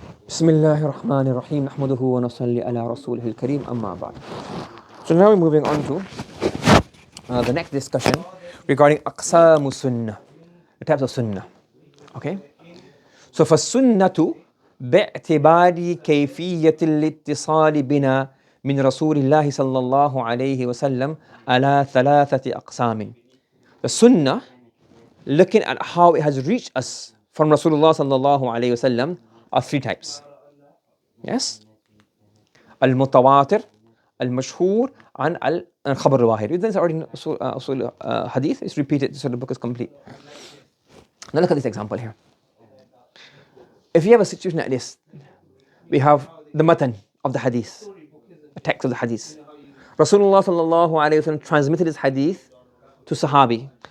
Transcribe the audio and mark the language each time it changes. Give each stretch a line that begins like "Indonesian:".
Arabic: بسم الله الرحمن الرحيم نحمده ونصلي على رسوله الكريم أما بعد.
English: So now we're moving on to the next discussion regarding أقسام السنة, the types of sunnah. Okay?
Arabic: So فالسنة باعتبار كيفية الاتصال بنا من رسول الله صلى الله عليه وسلم على ثلاثة أقسام.
English: The sunnah, looking at how it has reached us from Rasulullah صلى الله عليه وسلم, are three types. Yes?
Arabic: المتواتر, المشهور, and الخبر الواحد.
English: This is already in أصول hadith. It's repeated so the book is complete. Now look at this example here. If you have a situation like this, we have the matan of the hadith, the text of the hadith. Rasulullah sallallahu alayhi wa sallam transmitted his hadith to Sahabi.